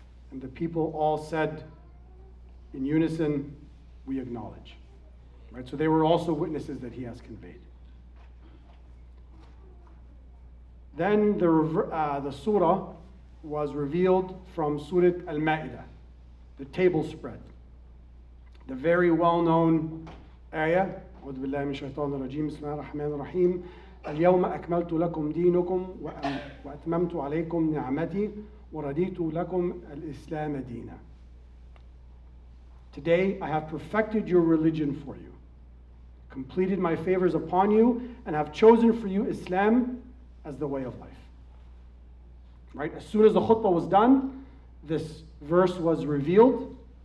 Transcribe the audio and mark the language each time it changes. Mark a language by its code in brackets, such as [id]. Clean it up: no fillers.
[en] And the people all said in unison, we acknowledge. Right? So they were also witnesses that he has conveyed. Then the surah was revealed from Surah Al-Ma'idah, the table spread. The very well-known ayah, [ar] أعوذ بالله من الشيطان الرجيم بسم الله الرحمن الرحيم اليوم أكملت لكم دينكم وأتممت عليكم نعمتي ورديت لكم الإسلام دينا. [en] Today I have perfected your religion for you, completed my favors upon you, and have chosen for you Islam as the way of life. Right? As soon as the khutbah was done, this verse was revealed.